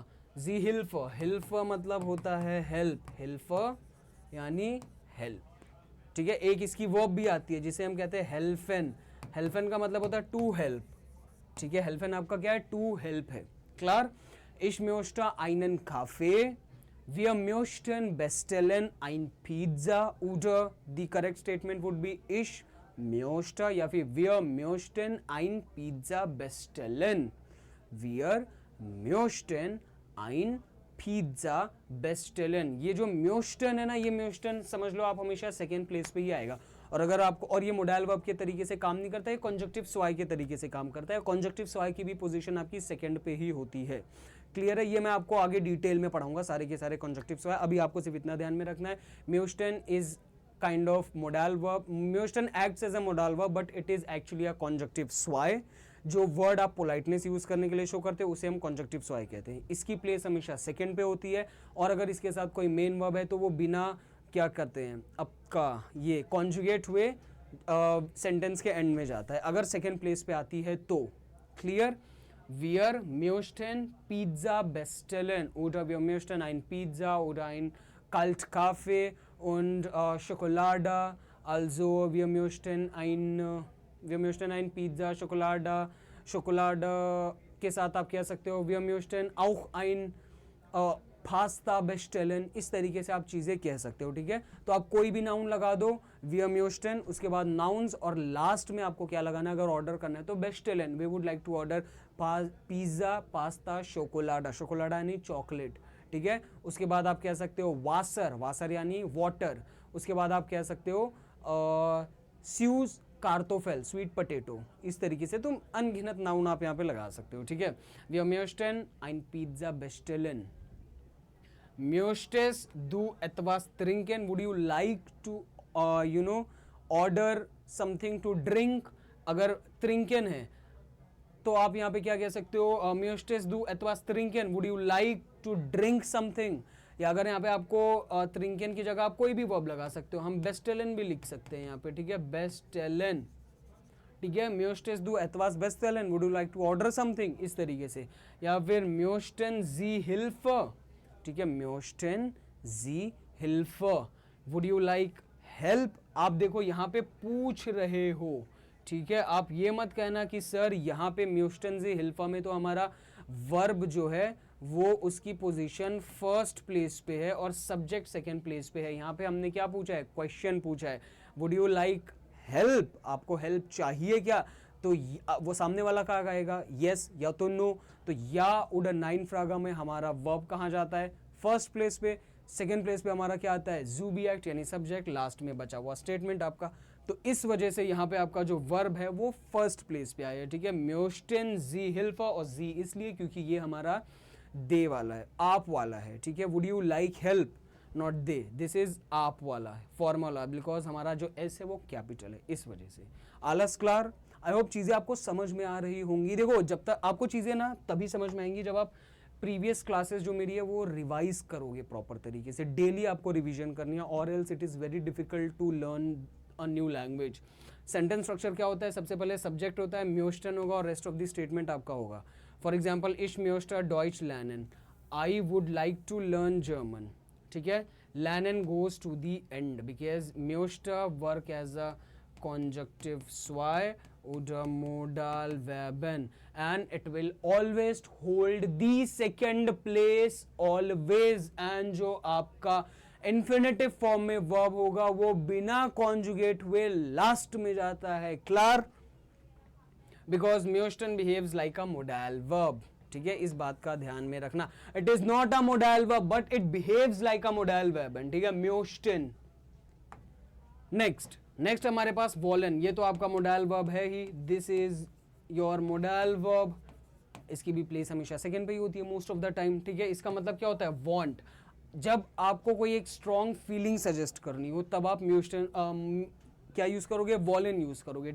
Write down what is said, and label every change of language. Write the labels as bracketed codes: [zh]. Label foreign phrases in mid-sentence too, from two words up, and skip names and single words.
[hi] जी हिल्फ, हिल्फ मतलब होता है हेल्प, हिल्फ यानी हेल्प, ठीक है। एक इसकी वर्ब भी आती है जिसे हम कहते हैं हेल्फन, हेल्फन का मतलब होता है [en] to help, [hi] ठीक है, हेल्फन आपका क्या है, [en] to help [hi] है, क्लियर। [de] ich möchte einen Kaffee, wir möchten bestellen ein Pizza, oder [en] the correct statement would be [de] ich möchte, [hi] या फिर [de] wir möchten ein Pizza bestellen, wir möchten ein Pizza bestellen. [hi] ये जो म्योस्टन है ना, ये म्योस्टन समझ लो आप हमेशा सेकेंड प्लेस पे ही आएगा, और अगर आपको, और ये [en] modal verb [hi] के तरीके से काम नहीं करता है, [de] Konjunktiv zwei [hi] के तरीके से काम करता है। [de] Konjunktiv zwei [hi] की भी पोजीशन आपकी सेकंड पे ही होती है। क्लियर है? ये मैं आपको आगे डिटेल में पढ़ाऊंगा सारे के सारे [de] Konjunktiv zwei. [hi] अभी आपको सिर्फ इतना ध्यान में रखना है, म्यूस्टन [en] is kind of modal verb. Mewston acts as a modal verb but it is actually a conjunctive स्वाय। [hi] जो वर्ड आप पोलाइटनेस यूज करने के लिए शो करते हैं उसे हम [de] Konjunktiv zwei [hi] कहते हैं। इसकी प्लेस हमेशा सेकंड पे होती है, और अगर इसके साथ कोई [en] main verb [hi] है तो वो बिना क्या करते हैं, आपका ये कॉन्जुगेट हुए सेंटेंस के एंड में जाता है, अगर [en] second place [hi] पे आती है तो। क्लियर? [de] Wir möchten Pizza bestellen oder wir möchten ein Pizza oder ein Kaltkaffee und Schokolade. Also wir möchten ein Pizza, Schokolade [hi] के साथ आप कह सकते हो [de] wir möchten auch ein Pasta bestellen. [hi] इस तरीके से आप चीज़ें कह सकते हो। ठीक है, तो आप कोई भी नाउन लगा दो, [de] wir möchten, [hi] उसके बाद नाउन्स, और लास्ट में आपको क्या लगाना है अगर ऑर्डर करना है तो बेस्टेलन, [en] we would like to order [hi] पिज्ज़ा, पास्ता, शोकोलाडा यानी चॉकलेट। ठीक है, उसके बाद आप कह सकते हो वासर यानी वाटर। उसके बाद आप कह सकते हो [de] süße Kartoffel, [en] sweet potato. [hi] इस तरीके से तुम अनगिनत नाउन आप यहाँ पे लगा सकते हो। ठीक है, [de] wir möchten ein Pizza bestellen. Möchtest du etwas trinken? [en] Would you like to order something to drink? [hi] अगर trinken है तो आप यहाँ पे क्या कह सकते हो, [de] Möchtest du etwas trinken? [en] Would you like to drink something? [hi] या अगर यहाँ पे आपको trinken की जगह आप कोई भी वर्ब लगा सकते हो, हम bestellen भी लिख सकते हैं यहाँ पे। ठीक है, bestellen। ठीक है, [de] Möchtest du etwas bestellen? [en] Would you like to order something? [hi] इस तरीके से। या फिर [de] Möchten Sie Hilfe? [hi] ठीक है, [de] Möchten Sie Hilfe? [en] Would you like help? [hi] आप देखो यहाँ पे पूछ रहे हो। ठीक है, आप ये मत कहना कि सर यहाँ पे [de] Möchten Sie Hilfe [hi] में तो हमारा वर्ब जो है वो उसकी पोजीशन [en] first place [hi] पे है और सब्जेक्ट [en] second place [hi] पे है। यहाँ पे हमने क्या पूछा है, क्वेश्चन पूछा है, [en] would you like help? [hi] आपको हेल्प चाहिए क्या? तो वो सामने वाला क्या कहेगा, यस या तो नो। तो [de] ja oder nein [hi] फ्रागा में हमारा वर्ब कहाँ जाता है, [en] first place [hi] पे। [en] second place [hi] पे हमारा क्या आता है, जुबिएक्ट यानी सब्जेक्ट, लास्ट में बचा हुआ स्टेटमेंट आपका। तो इस वजह से यहाँ पे आपका जो वर्ब है वो [en] first place [hi] पे आया है। ठीक है, Möchten Sie Hilfe, और जी इसलिए क्योंकि ये हमारा दे वाला है, आप वाला है। ठीक है, [en] would you like help, not dir, this is [hi] आप वाला है फॉर्मूला, बिकॉज हमारा जो एस है वो कैपिटल है, इस वजह से। [de] आलस क्लार? [en] I hope [hi] चीज़ें आपको समझ में आ रही होंगी। देखो, जब तक आपको चीज़ें ना तभी समझ में आएंगी जब आप [en] previous classes [hi] जो मेरी है वो रिवाइज करोगे प्रॉपर तरीके से। डेली आपको रिवीजन करनी है, और [en] else it is very difficult to learn a new language. sentence structure [hi] क्या होता है, सबसे पहले सब्जेक्ट होता है, म्यूस्टन होगा, और [en] rest of the statement [hi] आपका होगा। [en] for example, [de] ich möchte Deutsch lernen, [en] I would like to learn German. [hi] ठीक है, [en] लर्नन goes to the end because म्यूस्टर work as a conjunctive [de] zwei oder [en] modal verben and it will always hold the second place always। [hi] and जो आपका [en] infinitive form [hi] में verb होगा वो बिना conjugate हुए last में जाता है। क्लियर? [en] because Möchten behaves like a modal verb। [hi] ठीक है, इस बात का ध्यान में रखना। [en] it is not a modal verb but it behaves like a modal verb। [hi] ठीक है, Möchten। नेक्स्ट हमारे पास वॉलन, ये तो आपका [en] modal verb [hi] है ही, [en] this is your modal verb. [hi] इसकी भी प्लेस हमेशा सेकंड पे ही होती है [en] most of the time. [hi] ठीक है, इसका मतलब क्या होता है, वांट। जब आपको कोई एक [en] strong feeling [hi] सजेस्ट करनी हो तब आप म्यूस्टन क्या यूज करोगे, वॉलन यूज करोगे।